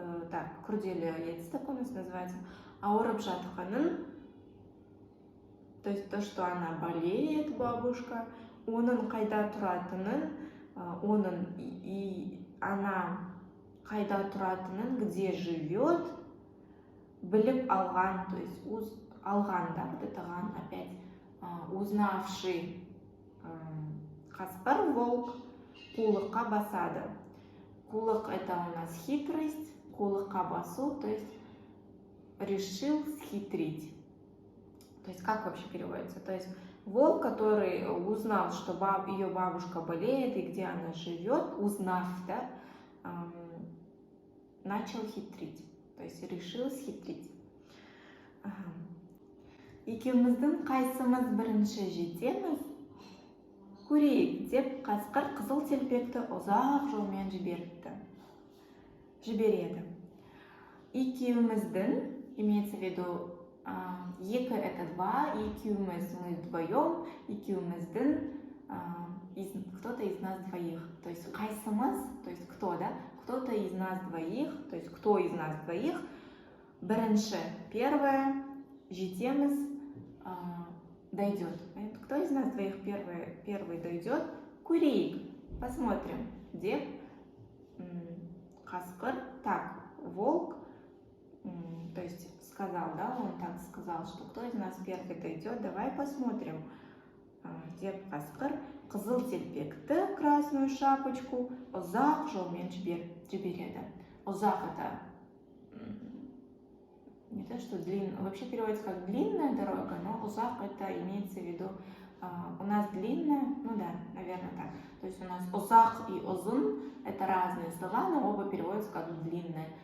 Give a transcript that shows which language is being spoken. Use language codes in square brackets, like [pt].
[ru] Так, [kk] күрделі етіс [ru] такой у нас называется. [kk] Ауырып жатқанын, [ru] то есть то, что она болеет, бабушка, [kk] оның қайда тұратынын, [ru] оның и она қайда тұратынын, где живет, [kk] біліп алған, [ru] то есть алған, да, вот это ган, опять узнавший [kk] қасқыр, [ru] волк, [kk] қулыққа басады. [ru] Қулық это у нас хитрость, [kk] қулыққа басу, [ru] то есть решил схитрить. То есть как вообще переводится? То есть волк, который узнал, что ее бабушка болеет и где она живет, узнав, да, начал хитрить. То есть решил схитрить. [kk] Екеуміздің қайсымыз бірінші жетеміз, көрейік деп қасқыр қызыл телпекті ұзақ жолмен жібереді. Екеуміздің, [ru] имеется в виду, екі это два, екеуміз мы вдвоем, екеуміздің кто-то из нас двоих. То есть [kk] қайсымыз, [ru] то есть кто, да? Кто-то из нас двоих, то есть кто из нас двоих, бірінші, первое, [kk] жетеміз, [ru] дойдет. Кто из нас двоих первый дойдет? [kk] Көрейік, [ru] посмотрим. [kk] Деп, қасқыр, [ru] так, волк, то есть сказал, да, он так сказал, что кто из нас первый дойдет, давай посмотрим. [kk] Деп қасқыр қызыл телпекті, [ru] красную шапочку, [kk] ұзақ жолмен жібереді. [ru] Ұзақ это не то, что длинная, вообще переводится как длинная дорога, но узак это имеется в виду, у нас длинная, ну да, наверное так. То есть у нас узак и озун это разные слова, но оба переводятся как длинная.